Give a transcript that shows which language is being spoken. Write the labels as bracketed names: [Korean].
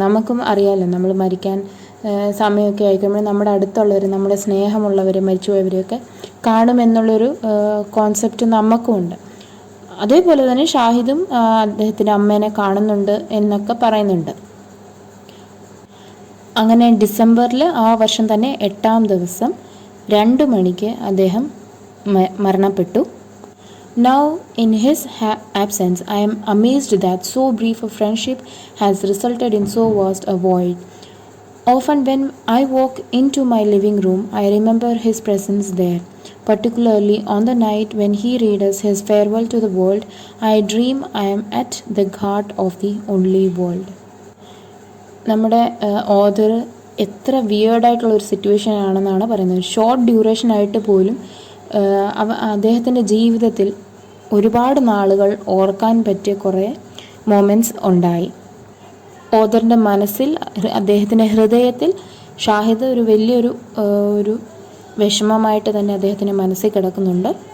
[Malayalam] നമുക്കും അറിയാമല്ലോ, നമ്മൾ മരിക്കാൻ സമയമൊക്കെ ആയിക്കുമ്പോൾ നമ്മുടെ അടുത്തുള്ളവർ, നമ്മുടെ സ്നേഹമുള്ളവർ, മരിച്ചുപോയവരെയൊക്കെ കാണുമെന്നുള്ളൊരു കോൺസെപ്റ്റ് നമുക്കുമുണ്ട്. അതേപോലെ തന്നെ ഷാഹിദും അദ്ദേഹത്തിൻ്റെ അമ്മേനെ കാണുന്നുണ്ട് എന്നൊക്കെ പറയുന്നുണ്ട്. അങ്ങനെ ഡിസംബറിൽ ആ വർഷം തന്നെ 8-ാം ദിവസം 2 മണിക്ക് അദ്ദേഹം മരണപ്പെട്ടു. [English] Now, in his absence, I am amazed that so brief a friendship has resulted in so vast a void. Often when I walk into my living room, I remember his presence there. Particularly on the night when he read us his farewell to the world, I dream I am at the Ghat of the only world. [Malayalam] നമ്മുടെ author എത്ര വിയേർഡായിട്ടുള്ളൊരു situation ആണെന്നാണ് പറയുന്നത്. Short duration ആയിട്ട് പോലും അദ്ദേഹത്തിൻ്റെ ജീവിതത്തിൽ ഒരുപാട് നാളുകൾ ഓർക്കാൻ പറ്റിയ കുറേ മൊമെൻറ്റ്സ് ഉണ്ടായി. ഓഥറിൻ്റെ മനസ്സിൽ, അദ്ദേഹത്തിൻ്റെ ഹൃദയത്തിൽ ഷാഹിദ് ഒരു വലിയൊരു വിഷമമായിട്ട് തന്നെ അദ്ദേഹത്തിൻ്റെ മനസ്സിൽ കിടക്കുന്നുണ്ട്.